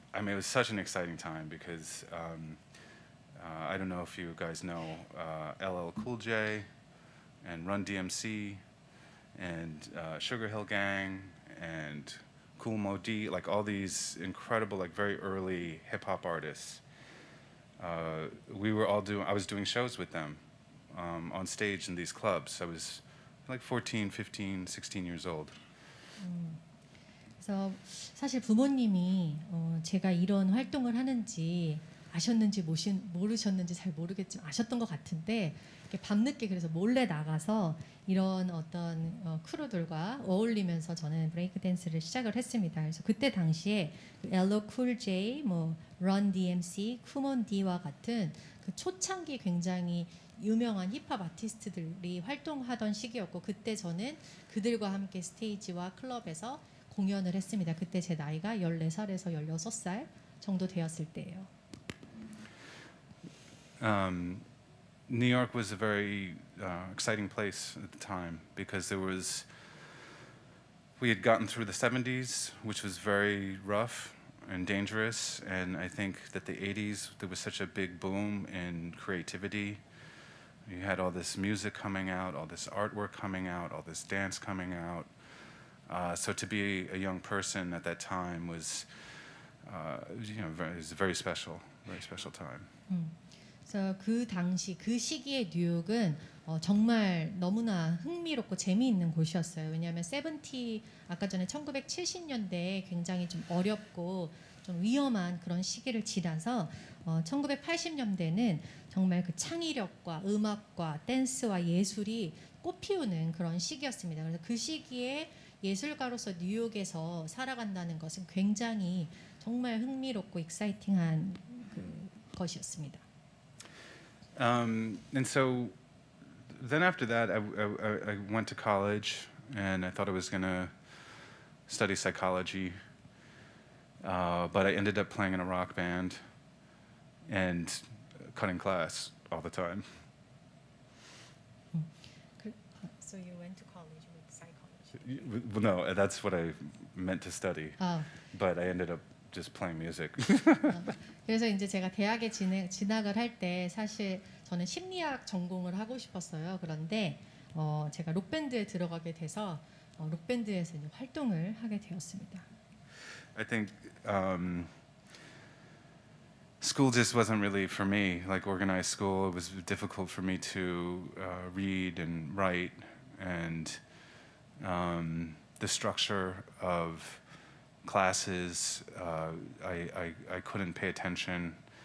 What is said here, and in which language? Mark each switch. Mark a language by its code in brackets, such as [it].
[en] I mean, it was such an exciting time because I don't know if you guys know LL Cool J and Run DMC and Sugar Hill Gang and Kool Moe Dee, like all these incredible, like very early hip hop artists. I was doing shows with them on stage in these clubs. I was like 14, 15, 16 years old. [ko] 그래서 사실 부모님이 제가 이런 활동을 하는지 아셨는지 모르셨는지 잘 모르겠지만 아셨던 것 같은데 이렇게 밤늦게 그래서 몰래 나가서 이런 어떤 크루들과 어울리면서 저는 브레이크 댄스를 시작을 했습니다. 그래서 그때 당시에 LL Cool J, 뭐 Run DMC, Kool Moe Dee와 같은 그 초창기 굉장히 유명한 힙합 아티스트들이 활동하던 시기였고 그때 저는 그들과 함께 스테이지와 클럽에서 공연을 했습니다. 그때 제 나이가 14살에서 16살 정도 되었을 때예요. [en] New York was a very exciting place at the time because we had gotten through the 70s, which was very rough and dangerous, and I think that the 80s there was such a big boom in creativity. You had all this music coming out, all this artwork coming out, all this dance coming out. So to be a young person at that time was, it was a very special time. [ko] 그래서 그 당시 그 시기의 뉴욕은 정말 너무나 흥미롭고 재미있는 곳이었어요. 왜냐하면 아까 전에 1970년대에 굉장히 좀 어렵고 좀 위험한 그런 시기를 지나서 1980년대는 정말 그 창의력과 음악과 댄스와 예술이 꽃피우는 그런 시기였습니다. 그래서 그 시기에 예술가로서 뉴욕에서 살아간다는 것은 굉장히 정말 흥미롭고 익사이팅한 것이었습니다. [en] And so then after that, I went to college and I thought I was going to study psychology, but I ended up playing in a rock band and cutting class all the time. So you went to college with psychology? Well, no, that's what I meant to study, but I ended up just playing music. [ko] 그래서 이제 제가 대학에 진학을 할 때 사실 저는 심리학 전공을 하고 싶었어요. 그런데 제가 록밴드에 들어가게 돼서 록밴드에서 이제 활동을 하게 되었습니다. [en] I think school just wasn't really for me. Like organized school, it was difficult for me to read and write, and the structure of classes, I couldn't pay attention.